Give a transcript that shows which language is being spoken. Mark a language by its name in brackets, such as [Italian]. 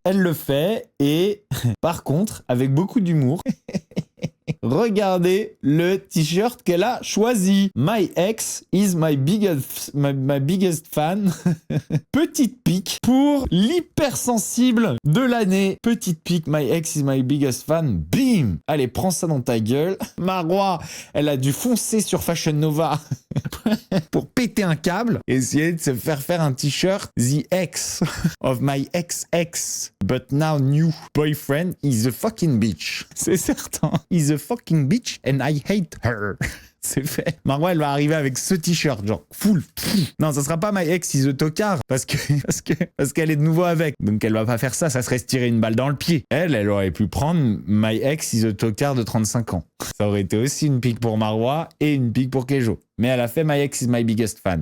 [French] Elle le fait et par contre, avec beaucoup d'humour, regardez le t-shirt qu'elle a choisi. [English] My ex is my biggest fan. [French] Petite pique pour l'hypersensible de l'année. Petite pique, [English] my ex is my biggest fan. Bim! [French] Allez, prends ça dans ta gueule. Marois, elle a dû foncer sur Fashion Nova pour péter un câble et essayer de se faire un t-shirt. [English] The ex of my ex-ex, but now new boyfriend is a fucking bitch. [French] C'est certain. [English] Is a fucking bitch and I hate her. [French] C'est fait. Marwa, elle va arriver avec ce t-shirt, genre full. Non, ça sera pas [English] my ex is a tocard [French] parce qu'elle est de nouveau avec. Donc elle va pas faire ça, ça serait se tirer une balle dans le pied. Elle aurait pu prendre [English] my ex is a tocard [French] de 35 ans. Ça aurait été aussi une pique pour Marwa et une pique pour Kejo. Mais elle a fait [English] my ex is my biggest fan.